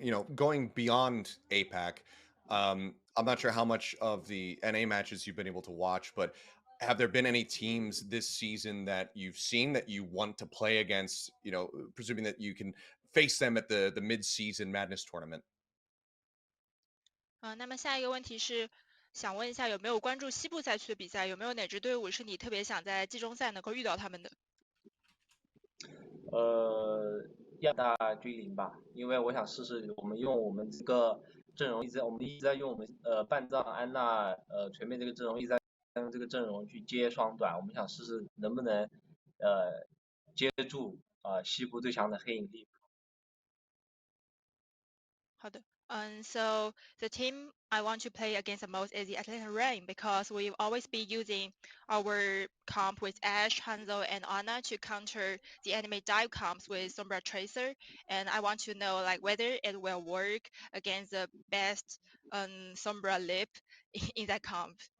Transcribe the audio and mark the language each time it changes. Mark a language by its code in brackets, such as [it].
[en] You know, going beyond APAC, I'm not sure how much of the NA matches you've been able to watch, but have there been any teams this season that you've seen that you want to play against? You know, presuming that you can face them at the mid-season Madness tournament. [zh] 那么下一个问题是，想问一下有没有关注西部赛区的比赛？有没有哪支队伍是你特别想在季中赛能够遇到他们的？亚大君临吧，因为我想试试我们用我们这个阵容我们一直在用我们半藏安娜锤妹这个阵容，一直在用这个阵容去接双短，我们想试试能不能接住西部最强的黑影力。好的。 [en] So the team I want to play against the most is the Atlanta Rain because we've always been using our comp with Ashe, Hanzo, and Ana to counter the enemy dive comps with Sombra Tracer, and I want to know like whether it will work against the best Sombra lip in that comp.